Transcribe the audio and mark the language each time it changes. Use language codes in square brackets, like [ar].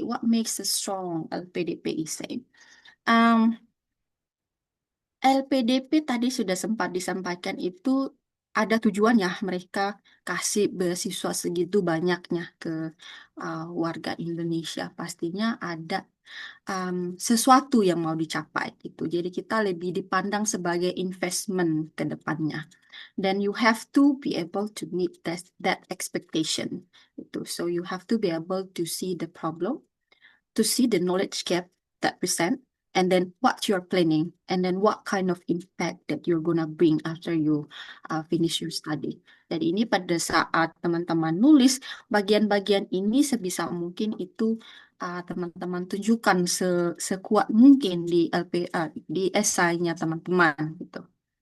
[en] What makes a strong LPDP essay? [id] LPDP tadi sudah sempat disampaikan itu ada tujuannya mereka kasih beasiswa segitu banyaknya ke warga Indonesia. Pastinya ada sesuatu yang mau dicapai gitu. Jadi kita lebih dipandang sebagai investment ke depannya. [en] Then you have to be able to meet that expectation. Gitu. So you have to be able to see the problem, to see the knowledge gap that present, and then what you're planning, and then what kind of impact that you're gonna bring after you finish your study. [id] Jadi ini pada saat teman-teman nulis, bagian-bagian ini sebisa mungkin itu teman-teman tunjukkan sekuat mungkin di di esainya teman-teman gitu.